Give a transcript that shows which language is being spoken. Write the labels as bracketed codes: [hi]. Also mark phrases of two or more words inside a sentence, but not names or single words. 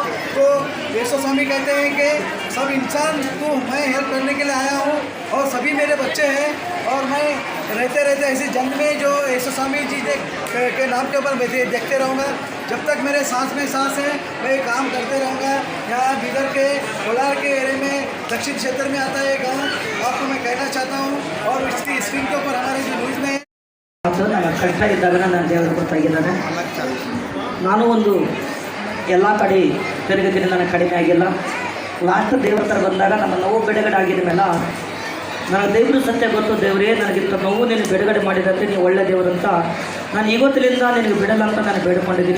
[hi] तो यीशु स्वामी कहते हैं कि सब इंसान को मैं हेल्प करने के लिए आया हूँ और सभी मेरे बच्चे हैं और मैं रहते रहते ऐसी जंग में जो यीशु स्वामी जी के नाम के ऊपर मैं देखते रहूँगा। जब तक मेरे सांस में सांस है मैं ये काम करते रहूँगा। यहाँ बीदर के कोलार के एरिया में दक्षिण क्षेत्र में आता है गाँव, आपको मैं कहना चाहता हूँ। और इसकी स्क्रीन के ऊपर हमारे जो न्यूज़ में [kn] ನನ್ನ ಕಷ್ಟ ಇದ್ದಾಗ ನನ್ನ ದೇವರು ಗೊತ್ತಾಗಿದ್ದಾನೆ. ನಾನು ಒಂದು ಎಲ್ಲ ಕಡೆ ತಿರುಗಿದ್ದೀನಿ, ನನಗೆ ಕಡಿಮೆ ಆಗಿಲ್ಲ. ಲಾಸ್ಟ್ ದೇವ್ರ ಹತ್ರ ಬಂದಾಗ ನಮ್ಮ ನೋವು ಬಿಡುಗಡೆ ಆಗಿದ ಮೇಲೆ ನನಗೆ ದೇವರು ಸತ್ಯ ಗೊತ್ತು, ದೇವರೇ ನನಗಿಂತ ನೋವು ನೀನು ಬಿಡುಗಡೆ ಮಾಡಿದಂತೆ ನೀವು ಒಳ್ಳೆ ದೇವರು ಅಂತ ನಾನು ಇವತ್ತಿನಿಂದ ನಿನಗೆ ಬಿಡಲ್ಲ ಅಂತ ನಾನು ಬೇಡಿಕೊಂಡಿದ್ದೀನಿ.